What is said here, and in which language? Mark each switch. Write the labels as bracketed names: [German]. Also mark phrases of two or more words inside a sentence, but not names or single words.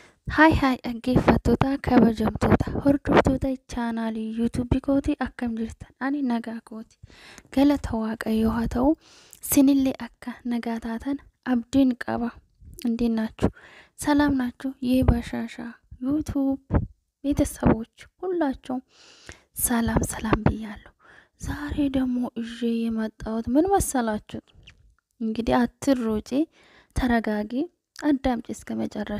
[Oromo] Hi dhaggeeffattoota kabajamtoota hordoftoota chaanaalii yuutuubii kootii akkam jirtan ani nagaa kooti galata waaqayyoo haa ta'u sinillee akka nagaa taatan abdiin qaba [Amharic] እንዴት ናችሁ ሰላም ናችሁ የባሻሻ ዩቲዩብ ቤተሰቦች ሁላችሁም ሰላም ሰላም ብያለሁ ዛሬ ደግሞ እጄ የመጣሁት ምን መሰላችሁ እንግዲህ አትሮጪ ተረጋጊ አዳምጪ እስከ መጨረሻ